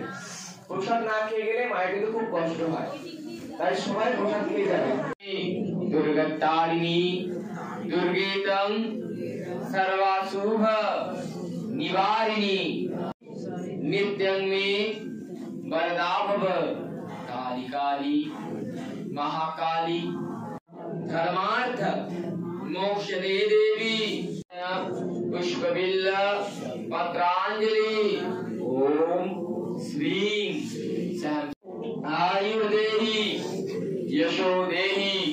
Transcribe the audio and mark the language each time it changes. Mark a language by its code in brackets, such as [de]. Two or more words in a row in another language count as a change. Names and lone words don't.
[bn] প্রসাদ না খেয়ে গেলে মায়ের কিন্তু খুব কষ্ট হয়, তাই সবাই প্রসাদ খেয়ে যাবে। [sa] দুর্গতারিণী দুর্গেতং সর্বাশুভ নিবারিণী নিত্যং মে বরদা ভব কালী কালী महाकाली धर्मार्थ मोक्षदे देवी पुष्पबिल्ल पत्रांजलि ओम श्रीं आयुर्देहि यशोदेहि